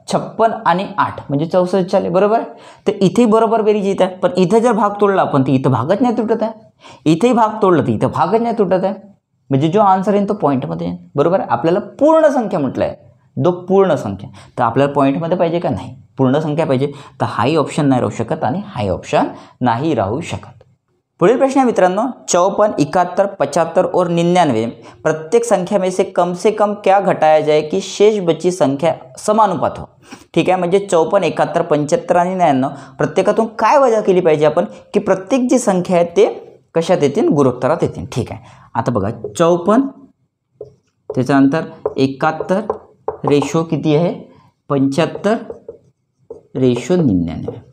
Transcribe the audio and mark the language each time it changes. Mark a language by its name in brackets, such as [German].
[Marathi] 56 आणि 8 म्हणजे 64 झाले बरोबर आहे. तर इथेही बरोबर बेरीज येत आहे, पण इथे जर भाग तोडला आपण तर इथं भागच नाही तुटत आहे, इथेही भाग तोडला तर इथं भागच नाही तुटत आहे, म्हणजे जो आन्सर आहे तो पॉईंटमध्ये आहे बरोबर आहे. आपल्याला पूर्ण संख्या म्हटलं आहे, दो पूर्ण संख्या, तर आपल्याला पॉईंटमध्ये पाहिजे का, नाही पूर्ण संख्या पाहिजे, तर हाही ऑप्शन नाही राहू शकत आणि हाही ऑप्शन नाही राहू शकत. [Hindi] पुढील प्रश्न है मित्रांनो, 54, 71, 75 और 99 प्रत्येक संख्या में से कम क्या घटाया जाए कि शेष बची संख्या समानुपात हो. [Marathi] ठीक आहे. म्हणजे 54, 71, 75 आणि 99 प्रत्येकातून काय वजा केली पाहिजे आपण, की प्रत्येक जी संख्या आहे ते कशात येतील, गुणोत्तरात येतील. ठीक आहे. आता बघा 54, त्याच्यानंतर 71 रेशो किती आहे 75:99.